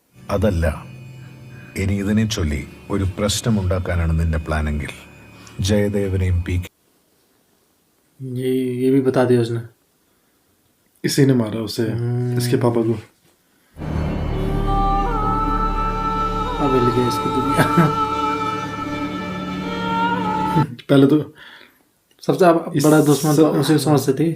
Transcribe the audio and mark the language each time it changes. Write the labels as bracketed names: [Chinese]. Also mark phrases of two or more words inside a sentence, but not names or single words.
[Malayalam] അതല്ല, ഇനി ഇതിനെ ചൊല്ലി ഒരു പ്രശ്നമുണ്ടാക്കാനാണ് നിന്റെ പ്ലാനെങ്കിൽ ജയദേവനെയും പി [Hindi] ये भी बता दिया उसने. इसी ने मारा उसे, इसके पापा को. अब हिल गई इसकी दुनिया. पहले तो सबसे बड़ा दुश्मन तो उसे समझती थी.